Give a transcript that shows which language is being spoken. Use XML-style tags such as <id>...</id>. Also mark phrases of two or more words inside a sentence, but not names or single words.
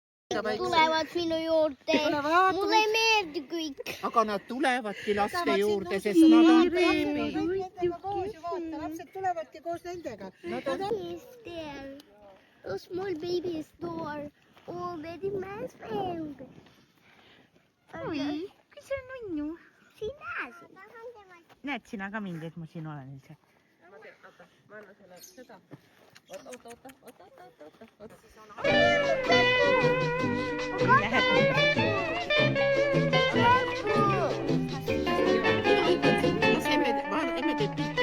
<et>tulevad minu juurde. Mulle ei meeldi kõik. Aga nad tulevadki laste juurde, sest nad on beebid. Lapsed tulevadki koos nendega.</et> <en>He's there. A small baby is door. Oh, very nice friend.</en> <et>Oi, kui see on nunnu. Sina. Näed sina ka mind, et ma siin olen üldse? Ma annan selle seda. Oota. Emme teeb pilti.</et>